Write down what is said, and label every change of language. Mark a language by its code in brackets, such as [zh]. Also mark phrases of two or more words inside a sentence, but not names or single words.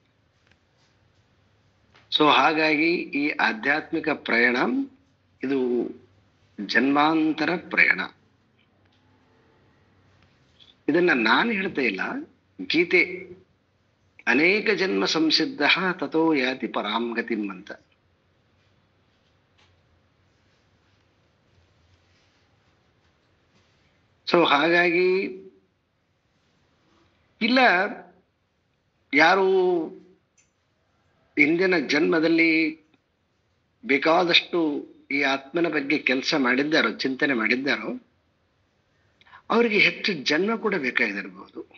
[kn] ಸೊ ಹಾಗಾಗಿ ಈ ಆಧ್ಯಾತ್ಮಿಕ ಪ್ರಯಾಣ ಇದು ಜನ್ಮಾಂತರ ಪ್ರಯಾಣ. ಇದನ್ನ ನಾನು ಹೇಳ್ತಾ ಇಲ್ಲ, ಗೀತೆ [sa] ಅನೇಕ ಜನ್ಮ ಸಂಸಿದ್ಧ ತಥೋ ಯಾತಿ ಪರಾಂ ಗತಿಂ [kn] ಅಂತ. ಸೊ ಹಾಗಾಗಿ ಇಲ್ಲ ಯಾರು ಹಿಂದಿನ ಜನ್ಮದಲ್ಲಿ ಬೇಕಾದಷ್ಟು ಈ ಆತ್ಮನ ಬಗ್ಗೆ ಕೆಲಸ ಮಾಡಿದ್ದಾರೋ, ಚಿಂತನೆ ಮಾಡಿದ್ದಾರೋ, ಅವರಿಗೆ ಹೆಚ್ಚು ಜನ್ಮ ಕೂಡ ಬೇಕಾಗಿರಬಹುದು.